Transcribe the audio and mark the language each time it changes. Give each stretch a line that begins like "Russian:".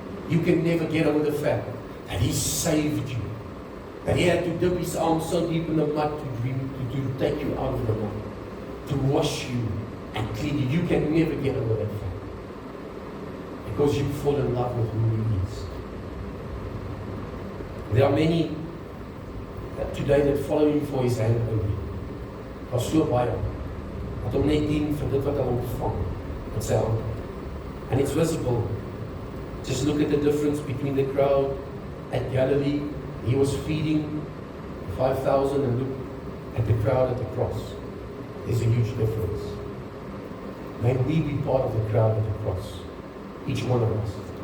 English: You can never get over the fact that He saved you. That He had to dip His arms so deep in the mud to take you out of the mud. To wash you and clean you. You can never get over that fact. Because you fall in love with who He is. There are many today that follow Him for His hand only.
Afrikaans: Daar's so baie wat hom net dien vir dit wat hy ontvang met sy hand.
English: And it's visible. Just look at the difference between the crowd at Galilee. He was feeding 5,000 and look at the crowd at the cross. There's a huge difference. May we be part of the crowd at the cross. Each one of us.